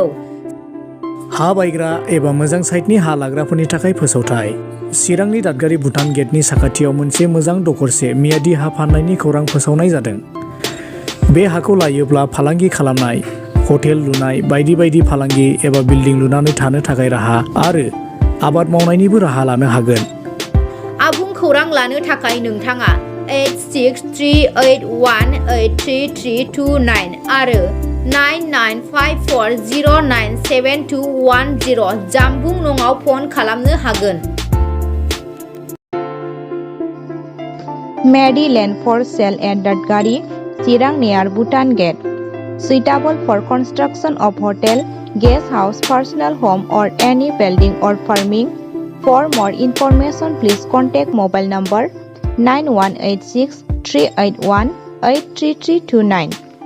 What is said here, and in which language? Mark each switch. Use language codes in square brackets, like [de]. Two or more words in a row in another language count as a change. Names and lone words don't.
[brx] हा बायग्रा एबा मोजां साइटनि हा लाग्राफोरनि थाखाय फोसावथाय चिरांनि दादगारि भुटान गेटनि साखाथियाव मोनसे मोजां दखरसे मियादि हा फाननायनि खौरां फोसावनाय जादों बे हाखौ लायोब्ला फालांगि खालामनाय हटेल लुनाय बायदि बायदि फालांगि एबा बिल्डिं लुनानै थानो थाखाय राहा आरो आबाद मावनायनिबो राहा लानो हागोन आबुं खौरां लानो थाखाय नोंथाङा 8638183329 आरो 9954097210 जानबुं नङाव फन खालामनो हागोन [en] Medi land for sale at Dadgari, Chirang near Bhutan Gate. Suitable for construction of hotel, guest house, personal home or any building or farming. For more information, please contact mobile number 9186 381 83329.